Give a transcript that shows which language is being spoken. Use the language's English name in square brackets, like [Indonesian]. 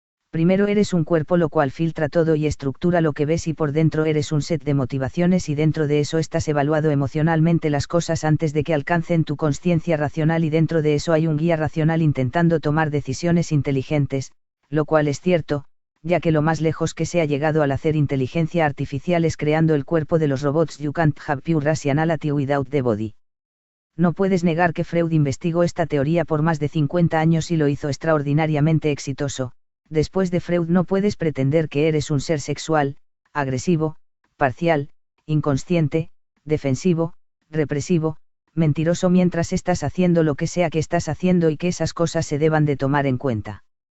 [Spanish] Primero eres un cuerpo lo cual filtra todo y estructura lo que ves, y por dentro eres un set de motivaciones y dentro de eso estás evaluado emocionalmente las cosas antes de que alcancen tu consciencia racional, y dentro de eso hay un guía racional intentando tomar decisiones inteligentes, lo cual es cierto, ya que lo más lejos que se ha llegado al hacer inteligencia artificial es creando el cuerpo de los robots. [English] You can't have pure rationality without the body. [Spanish] No puedes negar que Freud investigó esta teoría por más de 50 años y lo hizo extraordinariamente exitoso. Después de Freud no puedes pretender que eres un ser sexual, agresivo, parcial, inconsciente, defensivo, represivo, mentiroso mientras estás haciendo lo que sea que estás haciendo y que esas cosas se deban de tomar en cuenta.